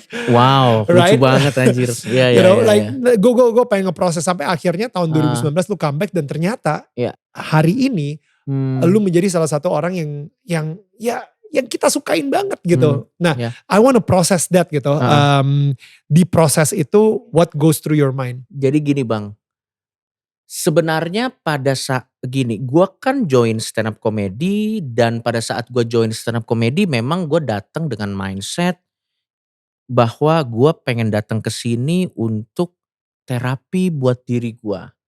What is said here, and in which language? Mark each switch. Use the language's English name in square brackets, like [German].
[Indonesian] Wow, lucu banget anjir. Gue pengen ngeproses sampai akhirnya tahun 2019 lu comeback dan ternyata hari ini lu menjadi salah satu orang yang kita sukain banget gitu. Nah, [English] I wanna process that [Indonesian] gitu. Di proses itu, [English] what goes through your mind? [Indonesian] Jadi gini Bang, sebenarnya pada saat gini, gue kan join stand up comedy dan pada saat gue join stand up comedy memang gue datang dengan mindset bahwa gue pengen datang ke sini untuk terapi buat diri gue.